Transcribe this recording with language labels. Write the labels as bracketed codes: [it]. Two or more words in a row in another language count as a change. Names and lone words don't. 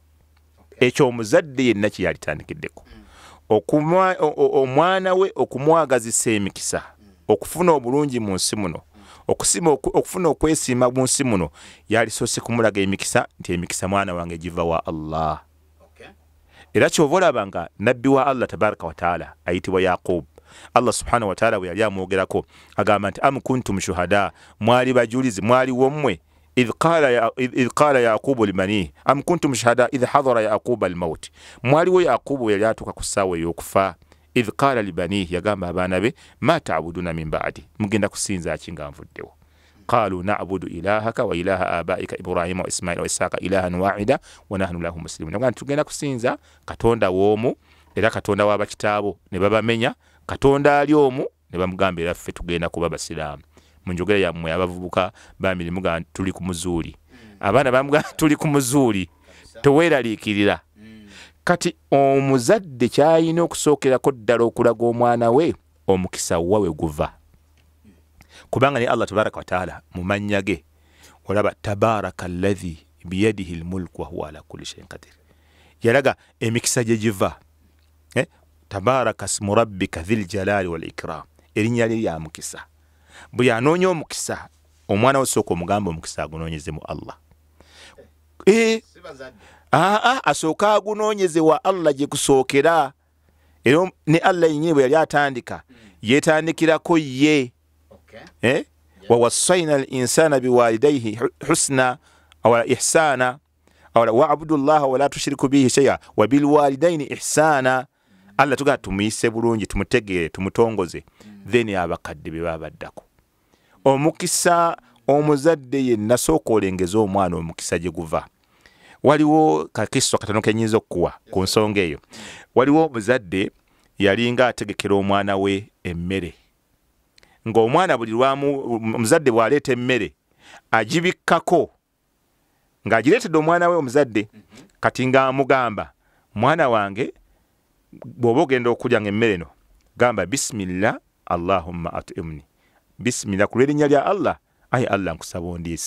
[lg] Ekyo omuzadde yenna kye yalitandikiddeko omwana we okumwagazisa emikisa, okufuna obulungi mu nsi muno, okufuna okwesiima mu nsi muno, yalisoose kumulaga emikisa nti emikisa mwana wange giva wa Allah. Era kyova olaba nga nabbi wa Allah [ar] تبارك وتعالى [lg] ayitibwa Yaqub. [ar] الله سبحانه وتعالى [lg] bwe yali amwogerako agamba nti [ar] أم كنتم شهداء, [lg] mwali bajulizi, mwali womwe [ar] إذ قال يعقوب لمني أم كنتم شهداء إذ حضر يعقوب الموت, [lg] mwaliwo Yaqubu yali atuuka ku ssaawa ey'okufa. [ar] إذ قال لبني, [lg] yagamba abaana be [ar] ما تعبدون من بعد, [lg] mugenda kusinza ki nga nvuddewo. [ar] قالوا نعبد إلهك وإله آبائك إبراهيم وإسماعيل وإسحاق إلها واحدا ونحن له مسلمون. [lg] Nga tugenda kusinza Katonda w'omu era Katonda w'abakitaabo ne babamenya, Katonda ali omu ne bamugamba era ffe tugenda kuba basiraamu. Mu njogera yammwe abavubuka bamirimu ga tuli ku muzuuli, abaana bamugamba tuli ku muzuuli toweeraliikirira. Kati omuzadde kyayina okusookerako ddala okulaga omwana we omukisa wawe guva, kubanga ne Allah [ar] تبارك وتعالى [lg] mu mannya ge olaba [ar] تبارك الذي بيده الملك وهو على كل شيء قدير, [lg] yalaga emikisa gye giva. [ar] تبارك اسم ربك ذي الجلال والإكرام, [lg] erinnya lye lya mukisa. Buli anoonya omukisa omwana we sooka omugamba omukisa agunoonyeze mu Allah. Asooka agunoonyeze wa Allah gye kusookera. Era ne Allah yennyini bwe yali atandika yeetandikirako ye. [ar] ووصينا الإنسان بوالديه حسنا أو إحسانا واعبدوا الله ولا تشركوا به شيئا وبالوالدين إحسانا. [lg] Allah tuga tumuyise bulungi, tumutegeere, tumutongoze, then abakadde be babaddako. Omukisa omuzadde yenna sooka olengeza omwana omukisa gye guva. Waliwo kakiso katono kenyinza okuwa ku nsonga eyo. Waliwo omuzadde yalinga ategekera omwana we emmere, ng'omwana buli lwamu omuzadde bw'aleeta emmere agibikkako ng'agireetedde omwana we omuzadde, kati ng'amugamba, mwana wange bw'oba ogenda okulya ng'emmere eno gamba [ar] بسم الله اللهم أطعمني, [lg] bisimillah ku lw'erinnya lya Allah, ayi Allah nkusaba ondiise.